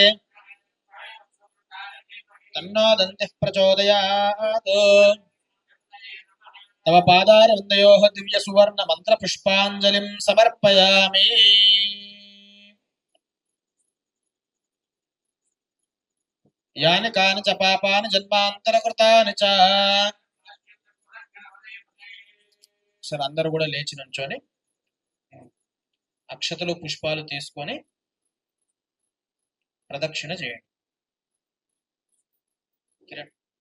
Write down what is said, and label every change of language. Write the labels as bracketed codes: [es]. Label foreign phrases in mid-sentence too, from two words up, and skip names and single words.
[sa] तन्नो दन्तिः प्रचोदयात्। तव पादारविन्दयोः दिव्यसुवर्णमन्त्रपुष्पाञ्जलिं समर्पयामि। यानि कानि च पापानि जन्मान्तरकृतानि च। [te] సరే అందరూ కూడా లేచి నుంచొని అక్షతలు పుష్పాలు తీసుకొని ప్రదక్షిణ చేయండి. కిరణ్